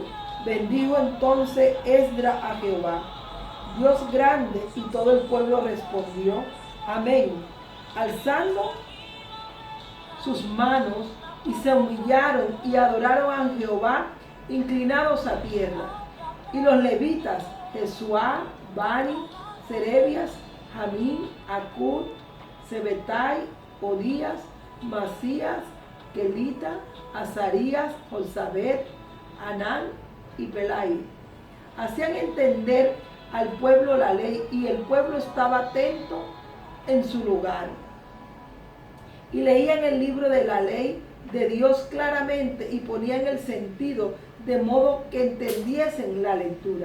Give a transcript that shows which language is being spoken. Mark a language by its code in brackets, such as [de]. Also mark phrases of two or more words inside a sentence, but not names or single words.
[es] Bendijo entonces Esdras a Jehová, Dios grande, y todo el pueblo respondió: amén, alzando sus manos, y se humillaron y adoraron a Jehová, inclinados a tierra. Y los levitas, Jesuá, Bani, Serebias, Jamín, Acud, Sebetai, Odías, Masías, Kelita, Azarías, Josabet, Anán y Pelai, hacían entender al pueblo la ley, y el pueblo estaba atento en su lugar. Y leían el libro de la ley de Dios claramente, y ponían el sentido de modo que entendiesen la lectura.